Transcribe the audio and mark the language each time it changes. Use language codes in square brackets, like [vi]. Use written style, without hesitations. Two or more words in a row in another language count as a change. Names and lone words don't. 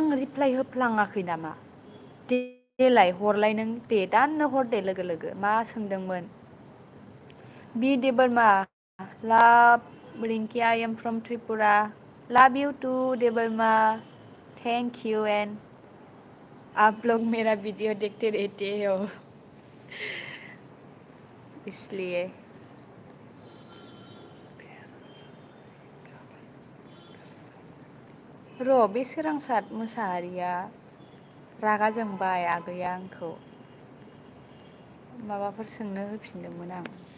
[brx] रिप्लाइ होफ्लाङाखै नामा देलाय हरलाय नों दे दाननो हर दे लोगो लोगो मा सोंदोंमोन बि दे बोरमा लाभ रिंकि [en] I am from Tripura love you too [brx] दे बोरमा [en] thank you and [hi] आप लोग मेरा वीडियो देखते रहते हो [brx] इसलिए र' बे सोरांसार मोसाहारिया रागा जोंबाय आगैया आंखौ माबाफोर सोंनो होफिनदोंमोन आं